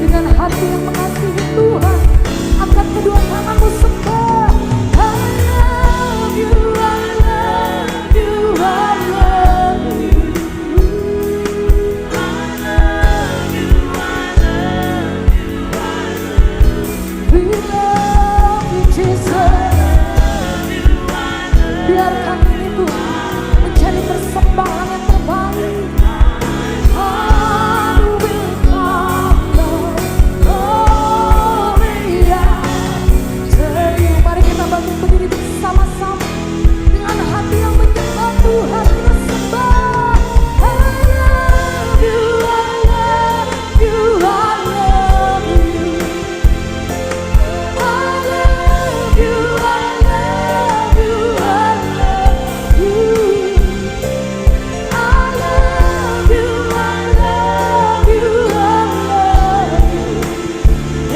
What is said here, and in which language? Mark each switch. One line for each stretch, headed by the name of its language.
Indonesian: Dengan hati yang mengasihi Tuhan, angkat kedua tanganmu sembah.
English: I love you, I love you, I love you. I love you, I love you, I love you. We love you, Jesus.
Indonesian: Biarkan ini Tuhan menjadi persembahan yang terbaik.
English: I will follow. Glory after you.
Indonesian: Mari kita bangkit berdiri bersama-sama dengan hati yang menyembah Tuhan. Kita sembah.
English: I love you, I love you, I love you. I love you, I love you, I love you. I love you, I love you, I love you.